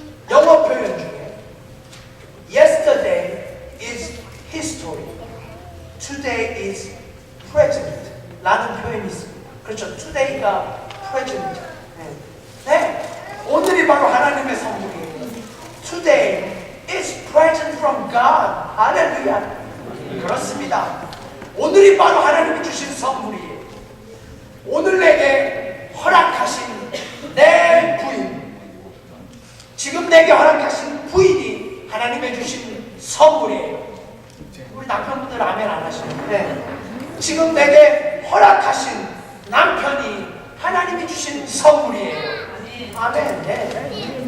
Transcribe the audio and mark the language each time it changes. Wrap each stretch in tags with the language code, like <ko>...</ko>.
<ko>영어 표현 중에</ko> <en>Yesterday is history, today is present</en> <ko>라는 표현이 있습니다. 그렇죠. today가 present. 네. 오늘이 바로 하나님의 선물이에요.</ko> <en>Today is present from God.</en> <ko>할렐루야. 그렇습니다. 오늘이 바로 하나님이 주신 선물이에요. 오늘 내게 허락하신 내 부인, 지금 내게 허락하신 부인이 하나님의 주신 선물이에요. 우리 남편분들 아멘 안 하시는데 지금 내게 허락하신 남편이 하나님이 주신 선물이에요. 아멘. 네.</ko>